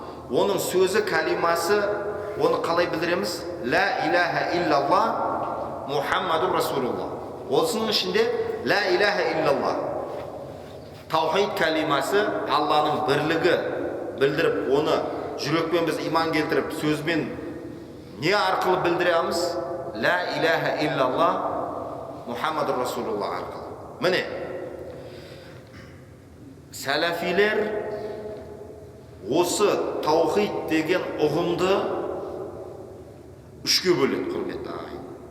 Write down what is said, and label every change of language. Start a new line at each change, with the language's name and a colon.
Kazakh: Оның сөзі, калимасы, оны қалай білдіреміз?
Arabic: Ла иляха иллаллах Мухаммаду Расулуллах.
Kazakh: Осының ішінде
Arabic: ла иляха иллаллах.
Kazakh: Таухид калимасы Алланың бірлігі білдіріп, оны жүрекпен біз иман келтіріп, сөзбен не арқылы білдіреміз?
Arabic: Ла иляха иллаллах Мухаммаду Расулуллах
Kazakh: арқылы. Міне, сәләфилер осы таухид деген ұғымды үшке бөледі, құрметті ағайын.